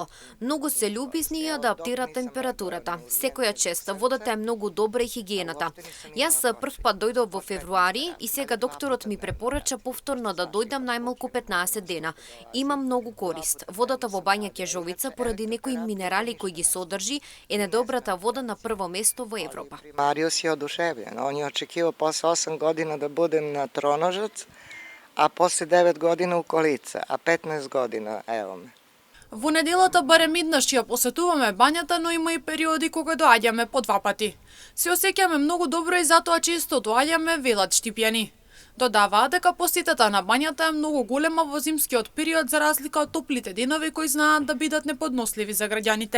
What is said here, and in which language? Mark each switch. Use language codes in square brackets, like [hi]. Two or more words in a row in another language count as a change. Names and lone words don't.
[mk] Многу се љубезни и адаптираат температурата. Секоја чест водата е многу добра и хигиената. Јас прв пат дојдов во февруари и сега докторот ми препорача повторно да дојдам најмалку 15 дена. Има многу корист. Водата во Бања Кежовица поради некои минерали кои ги содржи е најдобрата вода на прво место во Европа. [sr] Мариус je oduševljen. On je očekivao posle 8 godina da budem na Tronožac, a posle 9 godina u Kolica, a 15 godina, evo me. [mk] Во неделата барем еднаш ја посетуваме бањата, но има и периоди кога доаѓаме по 2 пати. Се осеќаме многу добро и затоа често доаѓаме, велат штипјани. Додаваа дека посетата на бањата е многу голема во зимскиот период за разлика од топлите денови кои знаат да бидат неподносливи за граѓаните.